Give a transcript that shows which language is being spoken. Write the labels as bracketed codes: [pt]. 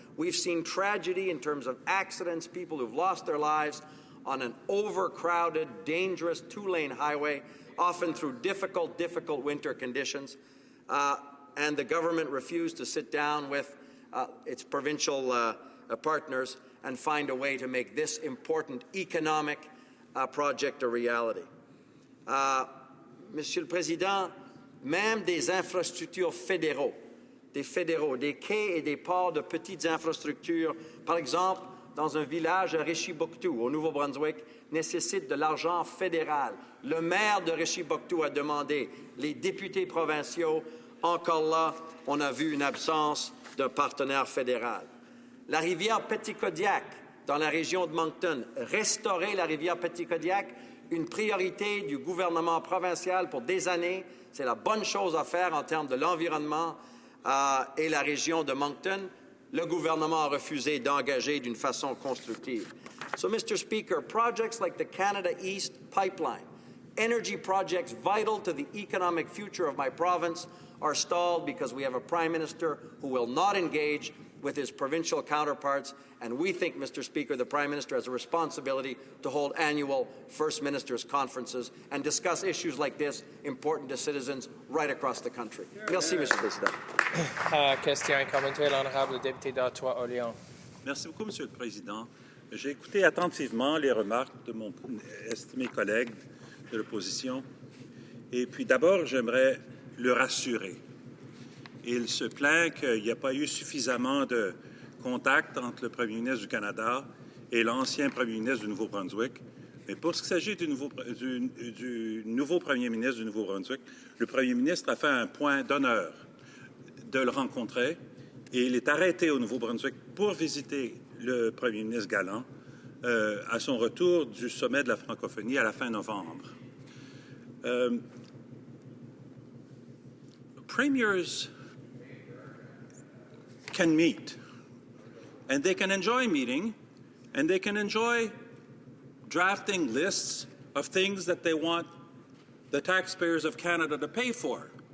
[en] We've seen tragedy in terms of accidents, people who've lost their lives on an overcrowded, dangerous 2-lane highway, often through difficult winter conditions. And the government refused to sit down with its provincial partners and find a way to make this important economic project a reality. [fr] Monsieur le Président, même des infrastructures fédéraux, des quais et des ports de petites infrastructures, par exemple, dans un village à Richibouctou, au Nouveau-Brunswick, nécessitent de l'argent fédéral. Le maire de Richibouctou a demandé, les députés provinciaux, encore là, on a vu une absence d'un partenaire fédéral. La rivière Petitcodiac, dans la région de Moncton, restaurer la rivière Petitcodiac, une priorité du gouvernement provincial pour des années. C'est la bonne chose à faire en termes de l'environnement et la région de Moncton. Le gouvernement a refusé d'engager d'une façon constructive. [en] So, Mr. Speaker, projects like the Canada East Pipeline, energy projects vital to the economic future of my province, are stalled because we have a Prime Minister who will not engage with his provincial counterparts, and we think, Mr. Speaker, the Prime Minister has a responsibility to hold annual First Ministers' conferences and discuss issues like this important to citizens right across the country. Merci, Mr. President. [fr] Question et commentaire, l'honorable député d'Ottawa-Orléans. Merci beaucoup, Monsieur le Président. J'ai écouté attentivement les remarques de mon estimé collègue de l'opposition. Et puis d'abord, j'aimerais le rassurer. Il se plaint qu'il n'y a pas eu suffisamment de contact entre le Premier ministre du Canada et l'ancien Premier ministre du Nouveau-Brunswick. Mais pour ce qui s'agit du nouveau Premier ministre du Nouveau-Brunswick, le Premier ministre a fait un point d'honneur de le rencontrer et il est arrêté au Nouveau-Brunswick pour visiter le Premier ministre Galland à son retour du sommet de la francophonie à la fin novembre. [en] Premiers can meet, and they can enjoy meeting, and they can enjoy drafting lists of things that they want the taxpayers of Canada to pay for.